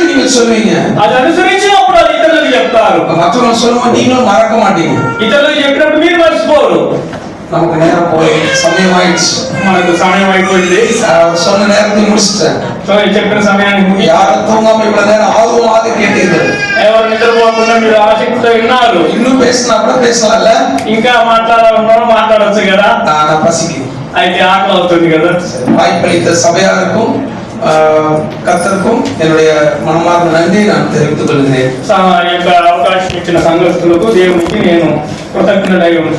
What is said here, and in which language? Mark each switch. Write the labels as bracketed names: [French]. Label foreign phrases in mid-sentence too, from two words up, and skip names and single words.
[Tamil] சொல்லுவீங்க. [Telugu] అది అనుసరించినప్పుడు అది ఇతరులకు చెప్తారు. [Tamil] மற்றவங்க சொல்லும்போது நீங்களும் மறக்க மாட்டீங்க. [Telugu] ఇతరులకు చెప్పినప్పుడు మీరు మర్చిపోరు. [Tamil] நமக்கு நேரம் போய் సమయం ஆயிடுச்சு. [Telugu] మనకు సమయం అయిపోయింది. [Tamil] சொன்ன நேரத்தை முடிச்சிட்டேன். [Telugu] సో చెప్పిన సమయానికి ముగి [Tamil] யாரும் தூங்காம இவ்வளவு நேரம் ஆர்வமாக கேட்டீர்கள். [Telugu] ఎవరు నిద్రపోకుండా మీరు ఆసక్తితో విన్నారు. [Tamil] இன்னும் பேசினா கூட பேசலாம்ல. [Telugu] ఇంకా మాట్లాడవచ్చు కదా. [Tamil] நான் பசிக்கு [Telugu] అయితే ఆకలి అవుతుంది కదా. [Tamil] வாய்ப்பளித்த சபையாருக்கும் கர்த்தருக்கும் என்னுடைய மனமார்ந்த நன்றியை நான் தெரிவித்துக் கொள்கிறேன். [Telugu] యొక్క అవకాశం ఇచ్చిన సంఘస్థులకు దేవునికి నేను కృతజ్ఞుడై ఉంటున్నాను.